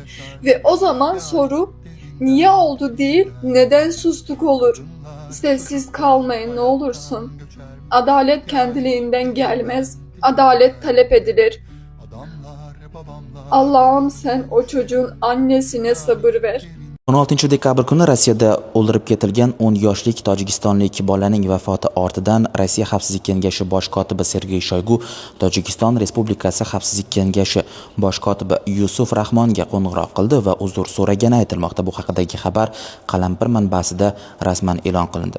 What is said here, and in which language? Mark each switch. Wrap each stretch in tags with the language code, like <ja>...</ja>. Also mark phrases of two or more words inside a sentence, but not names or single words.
<tr>Ve o zaman soru niye oldu değil, neden sustuk olur. Sessiz kalmayın ne olursun. Adalet kendiliğinden gelmez. Adalet talep edilir. Allah'ım sen o çocuğun annesine sabır ver.</tr> <uz>16 dekabr kuni Rossiyada o'ldirib ketilgan 10 yoshlik tojikistonlik bolaning vafoti ortidan Rossiya Xavfsizlik kengashi bosh kotibi Sergey Shoygu Tojikiston Respublikasi Xavfsizlik kengashi bosh kotibi Yusuf Rahmonga qo'ng'iroq qildi va uzr so'ragani aytilmoqda. Bu haqidagi xabar Qalampir manbasida rasman e'lon qilindi.</uz>